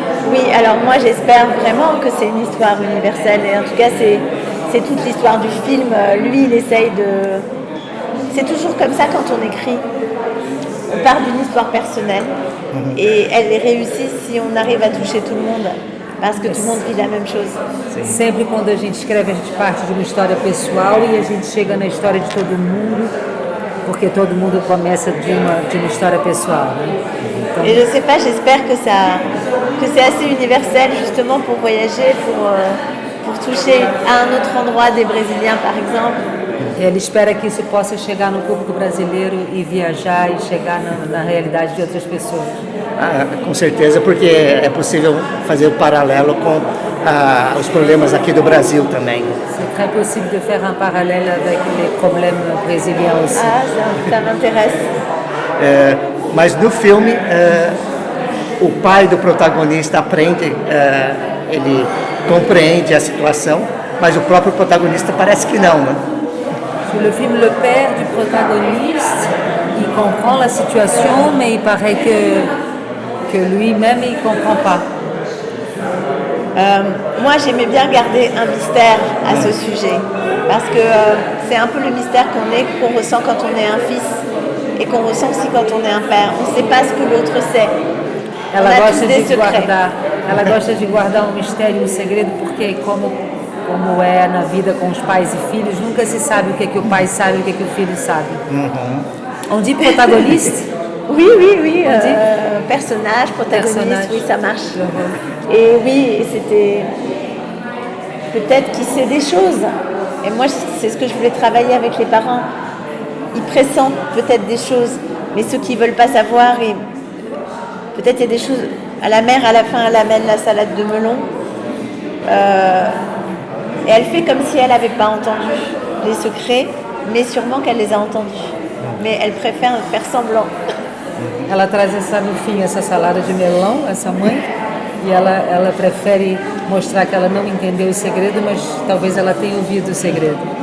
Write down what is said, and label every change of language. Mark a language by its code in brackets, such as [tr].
[fr] Oui, alors moi j'espère vraiment que c'est une histoire universelle et en tout cas c'est toute l'histoire du film. Lui il essaye de... C'est toujours comme ça quand on écrit. On part d'une histoire personnelle et elle est réussie si on arrive à toucher tout le monde. Parce que tout le monde vit la même chose. [pt] Sempre quando a gente escreve, a gente parte de uma história pessoal e a gente chega na história de todo mundo, porque todo mundo começa de uma história pessoal. Né? Então, [fr] et je sais pas, j'espère que c'est assez universel justement pour voyager, pour toucher à un autre endroit des Brésiliens par exemple. [pt] ele espera que isso possa chegar no público brasileiro e viajar e chegar na realidade de outras pessoas. Com certeza, porque é possível fazer o paralelo com os problemas aqui do Brasil também. [fr] C'est très possible de faire un parallèle avec les problèmes brésiliens aussi. Ah, ça m'intéresse. [pt] Mas no filme, o pai do protagonista aprende, ele compreende a situação, mas o próprio protagonista parece que não, né? [fr] Sur le film, le père du protagoniste, il comprend la situation, mais il paraît que lui-même, il ne comprend pas. Moi, j'aimais bien garder un mystère à ce sujet, parce que c'est un peu le mystère qu'on ressent quand on est un fils et qu'on ressent aussi quand on est un père. On ne sait pas ce que l'autre sait. [pt] Ela [fr] On a [pt] gosta [fr] tous des secrets. [pt] ela gosta de guardar um mistério, um segredo, porque como é na vida com os pais e filhos, nunca se sabe o que o pai sabe e o que o filho sabe. [fr] On dit protagoniste? Oui. Personnage, protagoniste, oui, ça marche. Et oui, c'était peut-être qu'il sait des choses. Et moi, c'est ce que je voulais travailler avec les parents. Ils pressentent peut-être des choses, mais ceux qui ne veulent pas savoir, peut-être il y a des choses. À la mère, à la fin, elle amène la salade de melon. Et elle fait comme si elle n'avait pas entendu les secrets, mais sûrement qu'elle les a entendus. Mais elle préfère faire semblant. [pt] Ela traz no fim essa salada de melão, essa mãe, e ela prefere mostrar que ela não entendeu o segredo, mas talvez ela tenha ouvido o segredo.